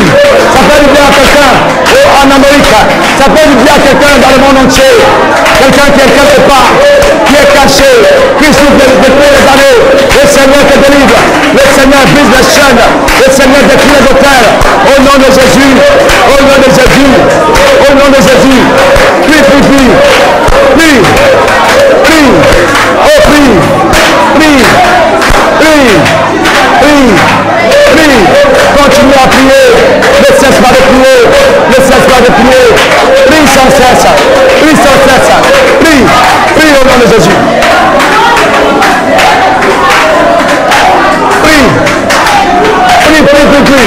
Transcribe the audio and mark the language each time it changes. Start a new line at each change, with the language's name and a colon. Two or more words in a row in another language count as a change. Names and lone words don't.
French: Ça fait du bien à quelqu'un en Amérique. Ça fait du bien à quelqu'un dans le monde entier. Quelqu'un qui est quelque part, qui est caché, qui souffre depuis les années. Le Seigneur te délivre. Le Seigneur brise les chaînes. Le Seigneur détruit les auteurs. Au nom de Jésus. Au nom de Jésus. Au nom de Jésus. Prie, prie, prie. Prie. Prie. Oh, prie. Prie. Prie. Prie. Prie. Continue à prier. Ne cesse pas de prier. Ne cesse pas de prier. Prie sans cesse. Prie sans cesse. Prie. Prie au nom de Jésus. Prie. Prie, prie, prie, prie.